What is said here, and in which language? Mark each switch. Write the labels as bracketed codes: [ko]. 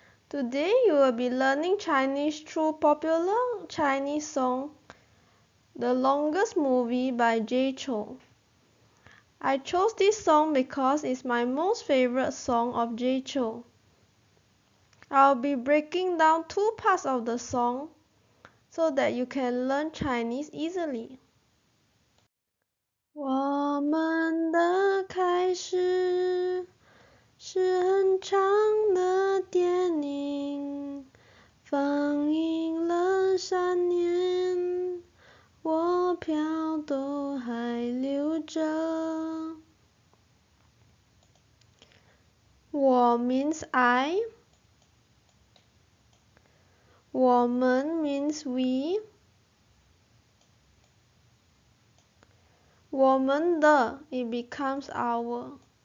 [en] Today you will be learning Chinese through popular Chinese song, The Longest Movie by Jay Chou. I chose this song because it's my most favorite song of Jay Chou. I'll be breaking down two parts of the song so that you can learn Chinese easily. [zh] 我们的开始是很长的电影，放映了3年，我票都还留着。 [en] 我 means I， 我们 means we， 我们的 it becomes our。